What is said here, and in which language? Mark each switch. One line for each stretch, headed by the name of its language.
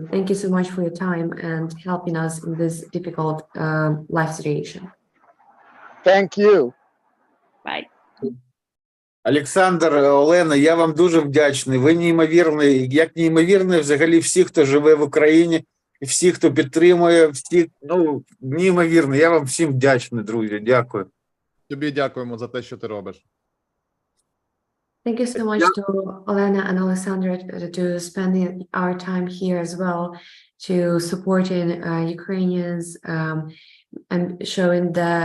English: Thank you so much for your time and helping us in this difficult life situation. Thank you. Bye.
Ukrainian: Олександр, Олена, я вам дуже вдячний. Ви неймовірний, як неймовірний взагалі всі, хто живе в Україні, і всі, хто підтримує, всі, неймовірно. Я вам всім вдячний, друзі. Дякую. Тобі дякуємо за те, що ти робиш.
English: Thank you so much to Olena and Alessandra to spending our time here as well, to supporting Ukrainians and showing the